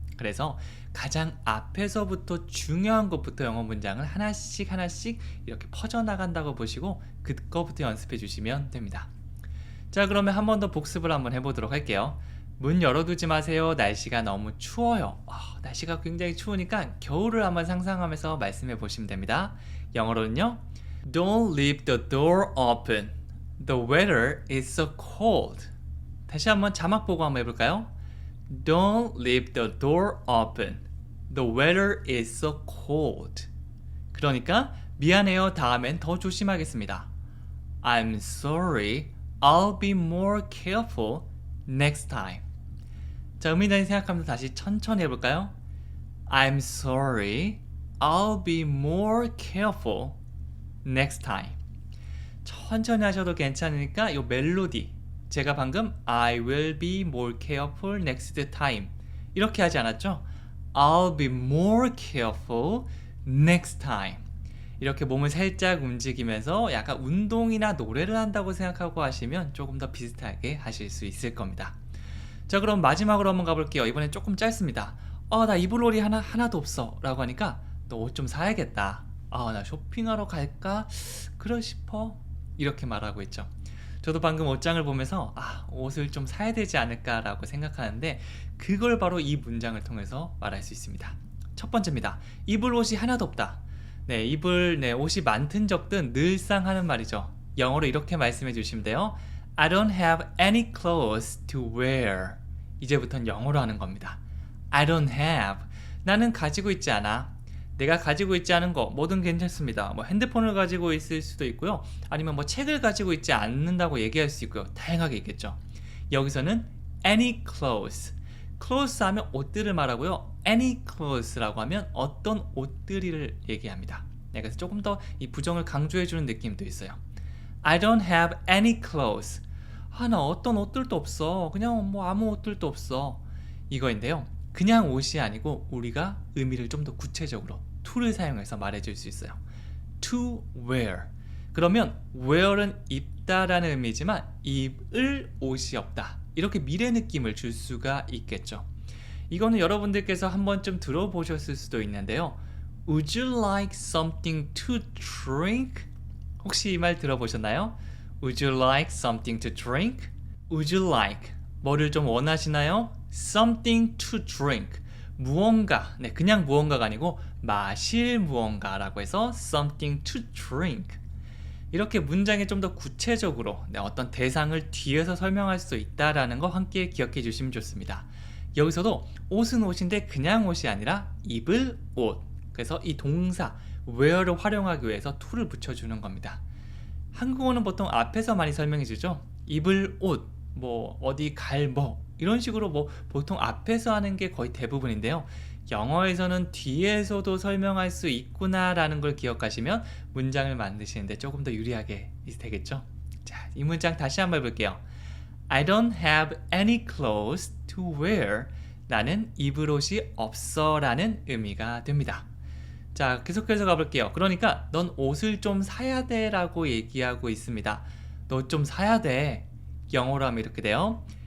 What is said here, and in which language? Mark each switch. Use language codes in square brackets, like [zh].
[ko] 그래서 가장 앞에서부터 중요한 것부터 영어 문장을 하나씩 이렇게 퍼져나간다고 보시고 그거부터 연습해 주시면 됩니다. 자, 그러면 한 번 더 복습을 한번 해보도록 할게요. 문 열어두지 마세요. 날씨가 너무 추워요. 날씨가 굉장히 추우니까 겨울을 한번 상상하면서 말씀해 보시면 됩니다. 영어로는요. [en] Don't leave the door open. The weather is so cold. [ko] 다시 한번 자막 보고 한번 해볼까요? [en] Don't leave the door open. The weather is so cold. [ko] 그러니까 미안해요. 다음엔 더 조심하겠습니다. [en] I'm sorry. I'll be more careful next time. [ko] 자, 의미단위 생각하면서 다시 천천히 해볼까요? [en] I'm sorry. I'll be more careful next time. [ko] 천천히 하셔도 괜찮으니까 이 멜로디 제가 방금 [en] I will be more careful next time [ko] 이렇게 하지 않았죠? [en] I'll be more careful next time. [ko] 이렇게 몸을 살짝 움직이면서 약간 운동이나 노래를 한다고 생각하고 하시면 조금 더 비슷하게 하실 수 있을 겁니다. 자, 그럼 마지막으로 한번 가볼게요. 이번엔 조금 짧습니다. 나 입을 옷이 하나도 없어 라고 하니까 너 옷 좀 사야겠다. 나 쇼핑하러 갈까? 그러 싶어. 이렇게 말하고 있죠. 저도 방금 옷장을 보면서 옷을 좀 사야 되지 않을까 라고 생각하는데 그걸 바로 이 문장을 통해서 말할 수 있습니다. 첫 번째입니다. 입을 옷이 하나도 없다. 네, 옷이 많든 적든 늘상 하는 말이죠. 영어로 이렇게 말씀해 주시면 돼요. [en] I don't have any clothes to wear. [ko] 이제부터는 영어로 하는 겁니다. [en] I don't have. [ko] 나는 가지고 있지 않아. 내가 가지고 있지 않은 거 뭐든 괜찮습니다. 뭐 핸드폰을 가지고 있을 수도 있고요. 아니면 뭐 책을 가지고 있지 않는다고 얘기할 수 있고요. 다양하게 있겠죠. 여기서는 any clothes. clothes 하면 옷들을 말하고요. any clothes라고 하면 어떤 옷들을 얘기합니다. 그래서 조금 더 이 부정을 강조해주는 느낌도 있어요. [en] I don't have any clothes. [ko] 나 어떤 옷들도 없어. 그냥 뭐 아무 옷들도 없어. 이거인데요. 그냥 옷이 아니고 우리가 의미를 좀 더 구체적으로 to를 사용해서 말해줄 수 있어요. [en] to wear. [ko] 그러면 wear은 입다라는 의미지만 입을 옷이 없다. 이렇게 미래 느낌을 줄 수가 있겠죠. 이거는 여러분들께서 한 번쯤 들어보셨을 수도 있는데요. [en] Would you like something to drink? [ko] 혹시 이 말 들어보셨나요? [en] Would you like something to drink? Would you like [ko] 뭐를 좀 원하시나요? [en] Something to drink [ko] 무언가, 그냥 무언가가 아니고 마실 무언가라고 해서 [en] something to drink. [ko] 이렇게 문장에 좀 더 구체적으로 어떤 대상을 뒤에서 설명할 수 있다라는 거 함께 기억해 주시면 좋습니다. 여기서도 옷은 옷인데 그냥 옷이 아니라 입을 옷. 그래서 이 동사 wear를 활용하기 위해서 to를 붙여주는 겁니다. 한국어는 보통 앞에서 많이 설명해 주죠. 입을 옷, 뭐 어디 갈 뭐 이런 식으로 뭐 보통 앞에서 하는 게 거의 대부분인데요. 영어에서는 뒤에서도 설명할 수 있구나라는 걸 기억하시면 문장을 만드시는데 조금 더 유리하게 되겠죠. 자, 이 문장 다시 한번 볼게요. [en] I don't have any clothes to wear. [ko] 나는 입을 옷이 없어 라는 의미가 됩니다. 자, 계속해서 가볼게요. 그러니까 넌 옷을 좀 사야 돼 라고 얘기하고 있습니다. 너 좀 사야 돼. 영어로 하면 이렇게 돼요.